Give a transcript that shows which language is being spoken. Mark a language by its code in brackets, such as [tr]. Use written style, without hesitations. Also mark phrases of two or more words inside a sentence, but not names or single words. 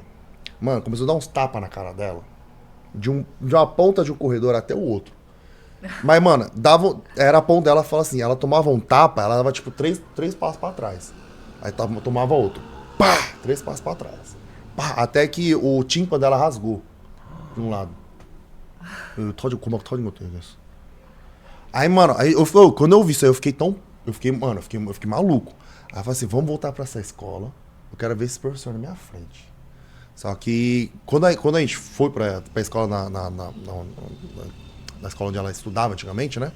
[pt] Mano, começou a dar uns tapas na cara dela. De uma ponta de um corredor até o outro. Mas, mano, era a ponta dela, fala assim, ela tomava um tapa, ela dava tipo 3 passos pra trás. Aí tomava outro. Pá! 3 passos pra trás. Pá! Até que o tímpano dela rasgou. De um lado. [ko] 고막 터진 것도 얘기했어. [pt] Aí, mano, quando eu vi isso aí, eu fiquei maluco. Aí eu falei assim, vamos voltar pra essa escola. Eu quero ver esse professor na minha frente. Só que quando a gente foi pra escola na escola onde ela estudava antigamente, né?